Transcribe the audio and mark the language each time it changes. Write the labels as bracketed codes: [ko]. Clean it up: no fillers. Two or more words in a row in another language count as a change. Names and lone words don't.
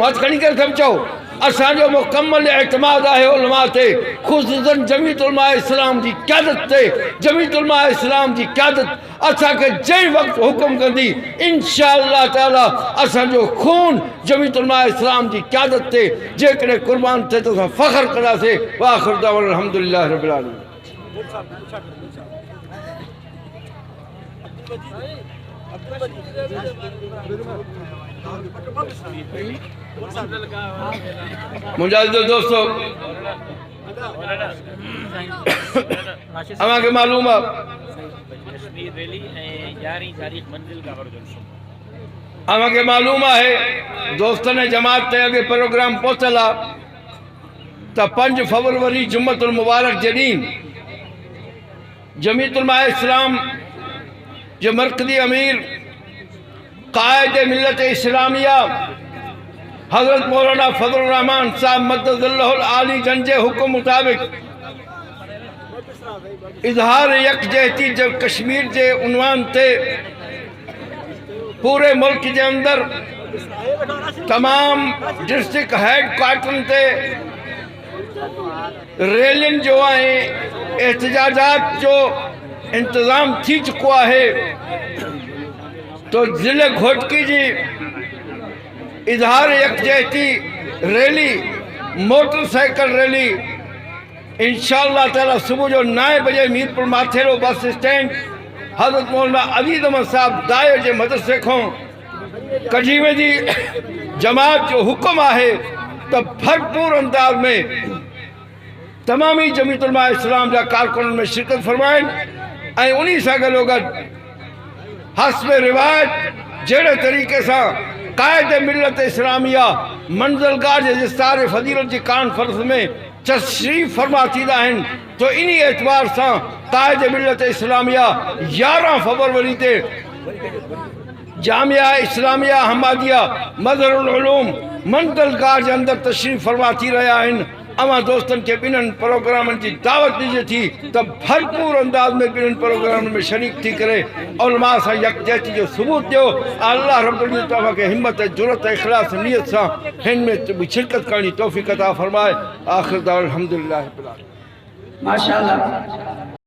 [sd] हथ खड़ी करे सभु चओ, असांजो मुकम्मल एतमाद आहे उलमा ते, खुसूसन जमीयत उलमा इस्लाम जी क़यादत ते। जमीयत उलमा इस्लाम जी क़यादत असांखे जंहिं वक़्तु हुकुम कंदी [ar] إن شاء الله تعالى [sd] असांजो खून जमीयत उलमा इस्लाम जी क़यादत ते जेकॾहिं कुर्बान थिए त असां फ़ख्र कंदासीं। [ar] وآخر دعوانا الحمد لله رب العالمين. [sd] मुजाहिद दोस्तों, अवांखे मालूम आहे अवांखे मालूम आहे दोस्तनि जमात ते अॻे प्रोग्राम पहुतल आहे त 5 फरवरी जुम्मतुल मुबारक जे ॾींहुं जमीयत उलमा इस्लाम जो मरकज़ी अमीर कायद मिल्लत इस्लामिया हज़रत मौलाना फजल रहमान साहब [ar] مد ظله العالي [sd] जन जे हुक्म मुताबिक इजहार यकजहती जब कश्मीर के उन्वान ते पूरे मुल्क के अंदर तमाम [en] district head quarter [sd] ते रैलियन जो है एहतजाजात जो इंतज़ाम थी चुको है। तो ज़िले घोटकी जी इजहार यकजहती रैली, [en] motorcycle rally [ar] إن شاء الله تعالى [sd] सुबह जो 9 बजे मीरपुर माथेरो [en] bus stand [sd] हज़रत मौलाना अजीज़ अहमद साहब दायो जे मदरसे खां कढी वेंदी। जमात जो हुक्म आहे त भरपूर अंदाज में तमामी जमीयत उलमा इस्लाम जा कारकुननि में शिरकत फरमाइनि ऐं उन्हीं सां गॾोगॾु हस्ब रिवायत जहिड़े तरीक़े सां कायद मिल्लत इस्लामिया मंज़िलगाह जे इस्तार फज़ीलत जी कॉन्फ्रेंस में तशरीफ़ फरमा थींदा आहिनि। तो इन एतबार से कायद मिलत इस्लामिया 11 फरवरी ते जामिया इस्लामिया हमादिया मज़हरुल उलूम मंदलगार के अंदर तशरीफ़ फरमा थी रहा आहिनि। अवां दोस्तन के बिनन प्रोग्रामन की दावत ॾिजे थी त भरपूर अंदाज में बिनन प्रोग्रामन में शरीक थी करे उलमा सां यकजहती जो सबूत दियो। [ar] الله رب العزة [sd] तव्हां खे हिम्मत जुरत इखलास नियत सां हिन में शिरकत करनी तौफ़ीक़ अता फरमाए। [ar] آخر دعوى الحمد لله رب العالمين. ما شاء الله.